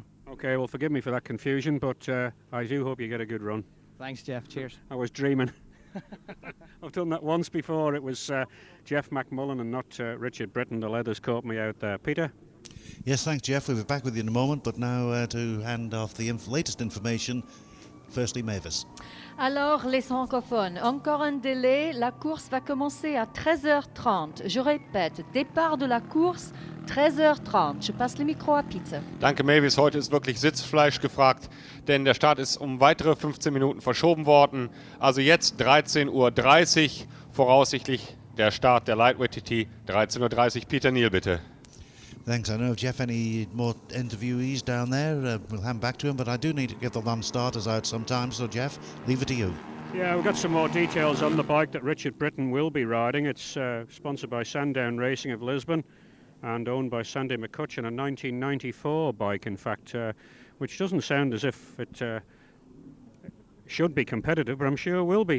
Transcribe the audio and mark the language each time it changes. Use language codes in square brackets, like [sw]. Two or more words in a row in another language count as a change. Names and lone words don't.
[en] Okay, well, forgive me for that confusion, but I do hope you get a good run. Thanks, Jeff. Cheers. I was dreaming. I've done that once before. It was Jeff McMullen and not Richard Britton. The leathers caught me out there. Peter? Yes, thanks, Jeff. We'll be back with you in a moment, but now to hand off the latest information, firstly, Mavis. [fr] Alors, les francophones, encore un délai. La course va commencer à 13h30. Je répète, départ de la course, 13h30. Je passe le Mikro à Peter. [de] Danke, Mavis. Heute ist wirklich Sitzfleisch gefragt, denn der Start ist um weitere 15 Minuten verschoben worden. Also jetzt 13:30 Uhr, voraussichtlich der Start der Lightweight TT, 13:30 Uhr. Peter Neal, bitte. [en] Thanks. I know, Jeff, any more interviewees down there? We'll hand back to him, but I do need to get the non-starters out sometimes, so Jeff, leave it to you. Yeah, we've got some more details on the bike that Richard Britton will be riding. It's sponsored by Sandown Racing of Lisbon and owned by Sandy McCutcheon, a 1994 bike, in fact, which doesn't sound as if it should be competitive, but I'm sure will be.